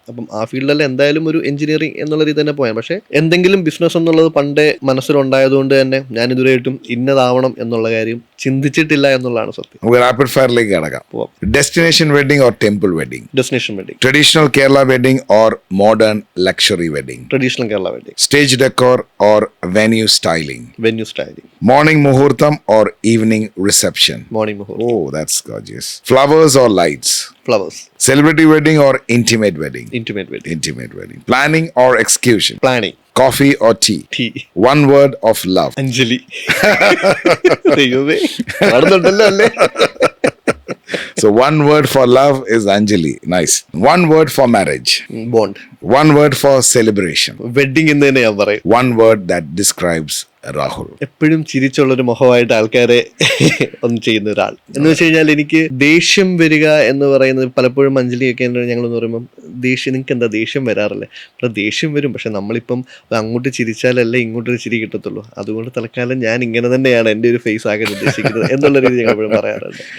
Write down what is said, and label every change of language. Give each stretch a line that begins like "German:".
Malayalam: അപ്പം ആ ഫീൽഡിൽ എന്തായാലും ഒരു എഞ്ചിനീയറിംഗ് എന്നുള്ള രീതി തന്നെ പോയാൽ, പക്ഷേ എന്തെങ്കിലും ബിസിനസ് എന്നുള്ളത് പണ്ടേ മനസ്സിലുണ്ടായതുകൊണ്ട് തന്നെ ഞാൻ ഇതുവരെയായിട്ടും ഇന്നതാവണം എന്നുള്ള കാര്യം ചിന്തിച്ചിട്ടില്ല എന്നുള്ളതാണ് സത്യം. നമുക്ക് റാപ്പിഡ് ഫയറിലേക്ക് കടക്കാം.
English: Destination wedding or temple wedding? Destination wedding. Traditional Kerala wedding or modern luxury wedding? Traditional Kerala wedding. Stage decor or venue styling? Venue styling. Morning muhurtam or evening reception? Morning muhurtam. Oh, that's gorgeous. Flowers or lights? Flowers. Celebrity wedding or intimate wedding? Intimate wedding. Intimate wedding. Planning or execution? Planning. Coffee or tea? Tea. One word of love?
Malayalam: Anjali. ദൈവമേ, നടന്നുണ്ടല്ലോ അല്ലേ?
English: So So one word for love is Anjali. Nice. One word for marriage. Bond. One word for celebration.
Malayalam: Wedding എന്ന് തന്നെ ഞാൻ പറയും.
English: One word that describes Rahul.
Malayalam: എപ്പോഴും ചിരിച്ചുള്ളൊരു മുഖമായിട്ട് ആൾക്കാരെ ഒന്ന് ചെയ്യുന്ന ഒരാൾ എന്ന് വെച്ച് കഴിഞ്ഞാൽ എനിക്ക് ദേഷ്യം വരിക എന്ന് പറയുന്നത് പലപ്പോഴും അഞ്ജലിയൊക്കെ ഞങ്ങളെന്ന് പറയുമ്പോൾ ദേഷ്യം, നിങ്ങൾക്ക് എന്താ ദേഷ്യം വരാറില്ലേ? അപ്പോൾ ദേഷ്യം വരും, പക്ഷെ നമ്മളിപ്പം അങ്ങോട്ട് ചിരിച്ചാലല്ലേ ഇങ്ങോട്ടൊരു ചിരി കിട്ടത്തുള്ളൂ. അതുകൊണ്ട് തൽക്കാലം ഞാൻ ഇങ്ങനെ തന്നെയാണ് എൻ്റെ ഒരു ഫേസ് ആകാൻ ഉദ്ദേശിക്കുന്നത് എന്നുള്ള രീതി ഞങ്ങൾ എപ്പോഴും പറയാറുണ്ട്.